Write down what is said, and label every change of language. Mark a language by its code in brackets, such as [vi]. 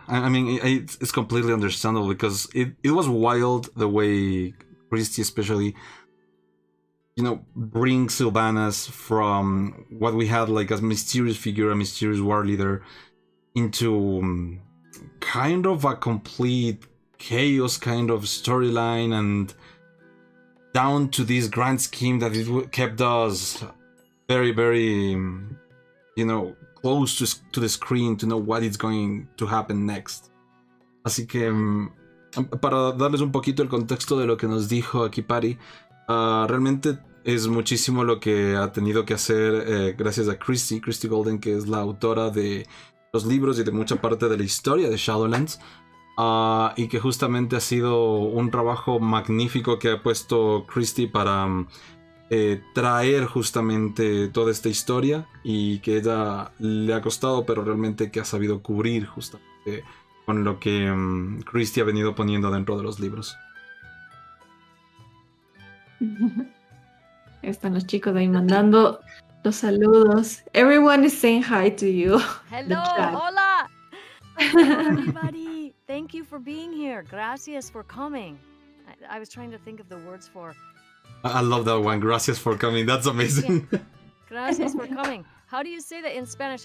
[en] I mean, it's completely understandable because it was wild the way Christy especially, you know, brings Sylvanas from what we had like as mysterious figure, a mysterious war leader, into kind of a complete chaos kind of storyline, and down to this grand scheme that it kept us very, very, you know, close to the screen to know what is going to happen next. [es] Así que para darles un poquito el contexto de lo que nos dijo aquí Patty, realmente es muchísimo lo que ha tenido que hacer gracias a Christy Golden, que es la autora de los libros y de mucha parte de la historia de Shadowlands, y que justamente ha sido un trabajo magnífico que ha puesto Christy para traer justamente toda esta historia, y que ella le ha costado, pero realmente que ha sabido cubrir justamente con lo que Christy ha venido poniendo dentro de los libros. Están los chicos ahí mandando los saludos. [en] Everyone is saying hi to you. Hello, hola. Hello, everybody. Thank you for being here. Gracias for coming. I was trying to think of the words for. I love that one. Gracias for coming. That's amazing. Yeah. Gracias for coming. How do you say that in Spanish?